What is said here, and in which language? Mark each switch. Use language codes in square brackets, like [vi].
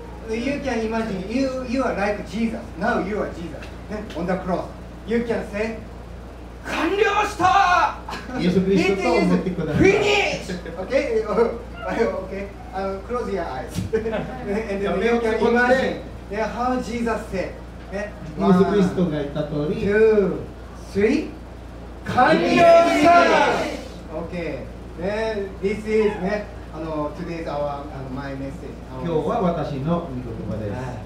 [en] You can imagine you are like Jesus. Now you are Jesus. On the cross. You can say [ja] 完了した。イエス・キリストと思ってください。 [en] Finish. Okay. Okay. Close your eyes. And then you can imagine how Jesus said. [ja] イエス・キリストが言った通り、 2、3、完了した。OK。 [en] This is ね、today's our my message。 [ja] 今日は私の御言葉です。